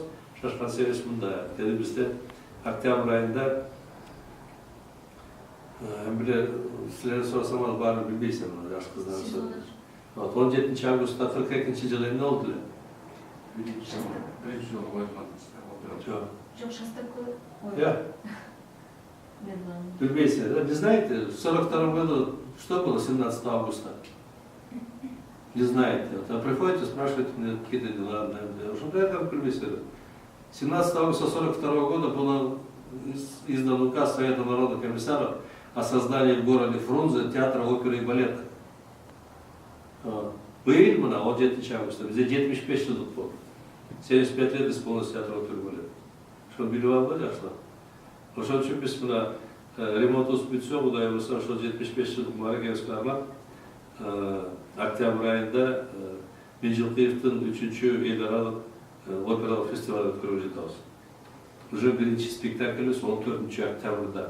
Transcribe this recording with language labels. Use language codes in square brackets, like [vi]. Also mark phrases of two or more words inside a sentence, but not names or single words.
[ky] Шашкан себебибиз мында. Бизде октябрь айында бир силер сурасаңар баарын билбейсиң, жаш кыздар. 17 августта 42-жылы эмне болду эле? Биринчи жолу койгон. Жок, Шостаковой. Я. Билбейсиңер, да? [ru] Не знаете, в 42 году что было 17 августа? Не знаете. Вот, приходите, спрашиваете мне какие-то дела, что я там билбейсиңер. 17 августа 42 года было издан указ Совета народных комиссаров о создании в городе Фрунзе театра оперы и балета. [ky] Быйыл мына 17 августа, бізде 75 жылдық болды. [ru] 75 лет исполнилось театр оперы и балета. [ky] Что билип алды жаштар. Ошон үчүн биз мына ремонт бүтсө, Кудай буйрса, ошол 75 жылдык мааракебизге арнап октябрь айында Миңжилкыевдин 3-чү эл аралык опералык фестиваль өткөрүп жатабыз. Уже биринчи спектакльбиз 14 октябрда.